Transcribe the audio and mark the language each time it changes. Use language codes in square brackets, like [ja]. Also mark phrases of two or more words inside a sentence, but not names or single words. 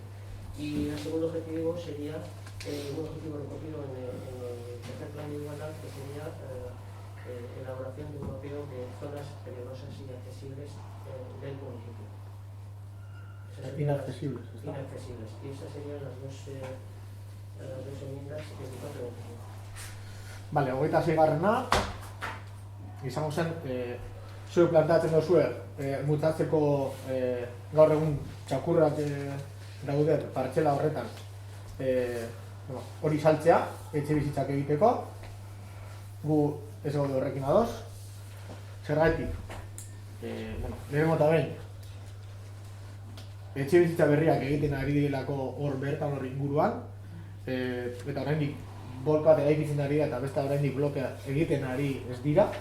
[es] Y el segundo objetivo sería un objetivo recogido en el tercer plan de igualdad, que sería elaboración de un mapeo de zonas peligrosas y accesibles del municipio. Inaccesibles. Inaccesibles. Y esas serían las dos enmiendas 24 y 25. Vale, [eu] 26garrena izango zen, zuek planteatzen duzue mutatzeko gaur egun txakurrak daude partxela horretan hori saltzea, etxe bizitzak egiteko. Gu ez gaude horrekin ados. Zergatik, lehenengo eta behin, etxe bizitza berriak egiten ari direlako hor bertan hor inguruan, eta oraindik blok bat eraikitzen ari da eta beste oraindik blokea egiten ari ez dira.